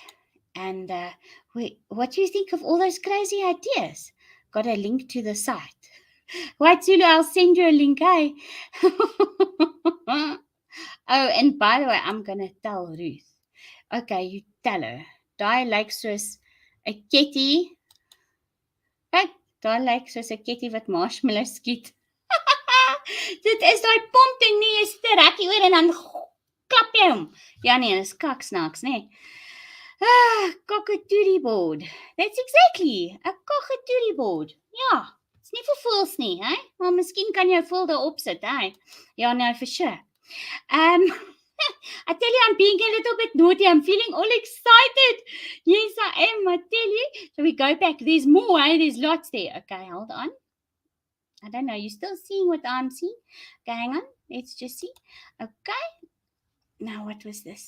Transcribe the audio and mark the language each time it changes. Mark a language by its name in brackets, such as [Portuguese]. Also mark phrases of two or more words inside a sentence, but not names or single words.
[English] And what do you think of all those crazy ideas? got a link to the site. Right, Zulu, I'll send you a link, eh? Oh, and by the way, I'm going to tell Ruth. Okay, you tell her. [Afrikaans] Daai lyk soos 'n ketty. Kyk, daai lyk soos 'n ketty wat marshmallows skiet. Dit is daai pomp ding nie, jy sit 'n rekkie oor en dan klap jy hom. Ja nee, dis kaksnaaks, nê. Cockatootie board. [English] That's exactly, [Afrikaans] 'n cockatootie board. Ja, it's nie vir voels nie, hè? Maar miskien kan jy 'n voel daarop sit, hè? Ja, [English] no, for sure. I tell you, I'm being a little bit naughty. I'm feeling all excited. Yes, I am. I tell you. So we go back. There's more, eh? There's lots there. Okay, hold on. I don't know. You're still seeing what I'm seeing? Okay, hang on. Let's just see. Okay. Now, what was this?